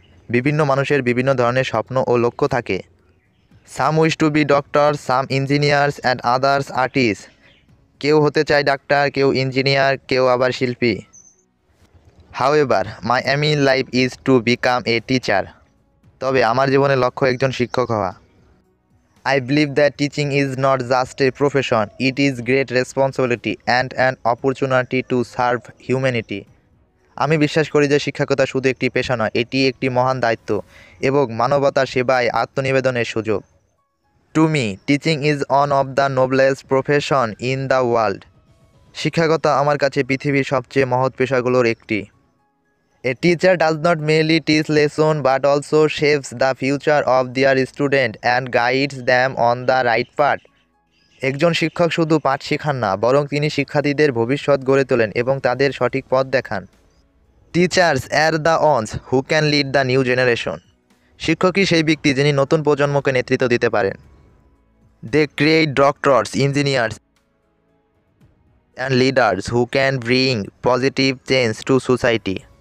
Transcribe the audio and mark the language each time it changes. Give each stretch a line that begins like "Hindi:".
Bangla: বিভিন্ন মানুষের বিভিন্ন ধরনের স্বপ্ন ও লক্ষ্য থাকে।
English: Some wish to be doctor, some engineers and others artist.
Bangla: কেউ হতে চায় ডাক্তার, কেউ ইঞ্জিনিয়ার, কেউ আবার শিল্পী।
English: However my aim in life is to become a teacher.
Bangla: তবে আমার জীবনের লক্ষ্য একজন শিক্ষক হওয়া।
English: I believe that teaching is not just a profession, it is great responsibility and an opportunity to serve humanity.
Bangla: আমি বিশ্বাস করি যে শিক্ষকতা শুধু একটি পেশা নয়, এটি একটি মহান দায়িত্ব এবং মানবতার সেবায় আত্মনিবেদনের সুযোগ।
English: To me, teaching is one of the noblest profession in the world.
Bangla: শিক্ষকতা আমার কাছে পৃথিবীর সবচেয়ে মহৎ পেশাগুলোর একটি।
English: A teacher does not merely teach lesson but also shapes the future of their student and guides them on the right path.
Bangla: একজন শিক্ষক শুধু পাঠ শেখান না, বরং তিনি শিক্ষার্থীদের ভবিষ্যৎ গড়ে তোলেন এবং তাদের সঠিক পথ দেখান।
English: Teachers are the ones who can lead the new generation.
Bangla: শিক্ষকই সেই ব্যক্তি যিনি নতুন প্রজন্মকে নেতৃত্ব দিতে পারেন।
English: They create doctors, engineers and leaders who can bring positive change to society.